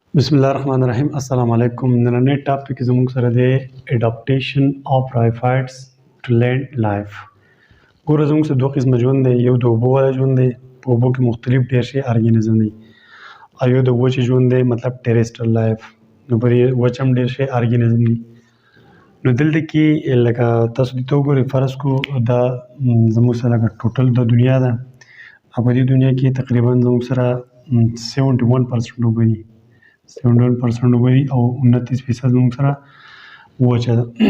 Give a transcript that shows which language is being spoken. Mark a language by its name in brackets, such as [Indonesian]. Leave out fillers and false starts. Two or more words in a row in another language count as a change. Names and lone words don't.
[Arabic] بسم الله الرحمن الرحیم. السلام علیکم. [Pashto] نننی ټاپک زموږ سره دی [English] Adaptation of Bryophytes to Land Life. [Pashto] ګوره زموږ سره دوه قسمه ژوند دی. یو د اوبو والا ژوند دی، په اوبو کې مختلف ډېر شي ارګانیزم دی، او یو د وچې ژوند دی، مطلب [English] terrestrial life. [Pashto] نو پر وچ هم ډېر شي ارګانیزم دی. نو دلته کې لکه تاسو دې ته وګورئ، فرض کړو دا زموږ سره لکه ټوټل د دنیا ده، او په دې دنیا کې تقریبا زموږ سره 71% اوبه دي، 71% اوبه دي او 29% زموږ سره وچه ده.